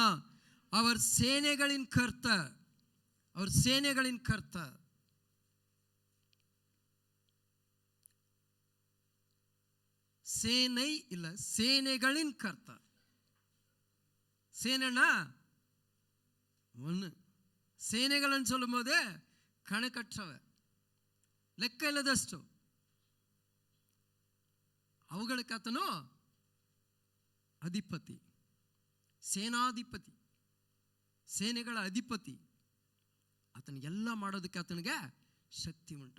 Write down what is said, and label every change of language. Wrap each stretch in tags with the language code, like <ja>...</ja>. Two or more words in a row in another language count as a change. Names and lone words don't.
<ta>அவர் சேனைகளின் கர்த்தர், அவர் சேனைகளின் கர்த்தர். சேனை இல்ல, சேனைகளின் கர்த்தர். சேனைனா ஒன்று.</ta> <kn>ಸೇನೆಗಳನ್ನು சொல்லும்போது ಕಣಕಟ್ಟವ ಲೆಕ್ಕ ಇಲ್ಲದಷ್ಟು ಅವುಗಳಿಗೆ ಆತನು ಅಧಿಪತಿ, ಸೇನಾಧಿಪತಿ, ಸೇನೆಗಳ ಅಧಿಪತಿ. ಆತನಿಗೆಲ್ಲ ಮಾಡೋದಕ್ಕೆ ಆತನಿಗೆ ಶಕ್ತಿ ಉಂಟು.</kn>